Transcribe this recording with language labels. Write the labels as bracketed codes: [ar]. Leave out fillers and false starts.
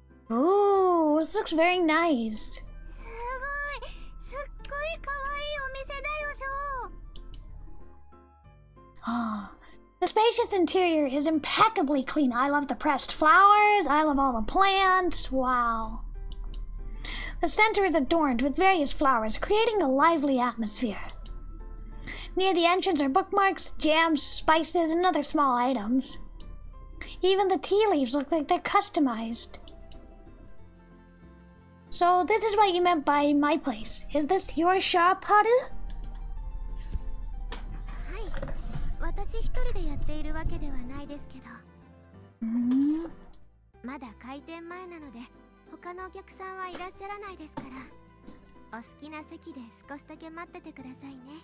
[en] Ooh, this looks very nice. [ja] すごい、すっごい可愛いお店だよ、翔。 [en] Ah, the spacious interior is impeccably clean. I love the pressed flowers. I love all the plants. Wow. The center is adorned with various flowers, creating a lively atmosphere. Near the entrance are bookmarks, jams, spices, and other small items. Even the tea leaves look like they're customized. So this is what you meant by my place. Is this your shop, Haru? [ja] はい、私一人でやっているわけではないですけど。まだ開店前なので、他のお客さんはいらっしゃらないですから、お好きな席で少しだけ待っててくださいね。